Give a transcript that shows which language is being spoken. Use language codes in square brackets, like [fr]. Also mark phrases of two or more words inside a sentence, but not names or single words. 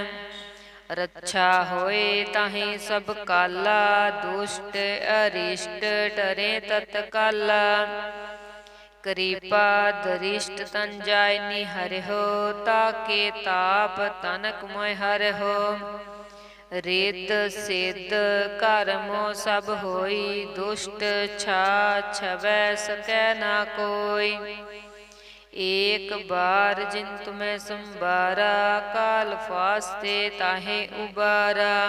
[hi] रक्षा होए ताहि सब काला, दुष्ट अरिष्ट डरे तत्काला। कृपा दरिष्ट तन जाय निहर हो, ताके ताप तनक मोय हर हो। रिद्ध सिद्ध करमो सब होई दुष्ट छा छवै सकै ना कोई। एक बार जिन तुमै संबारा काल फासते ताहे उबारा।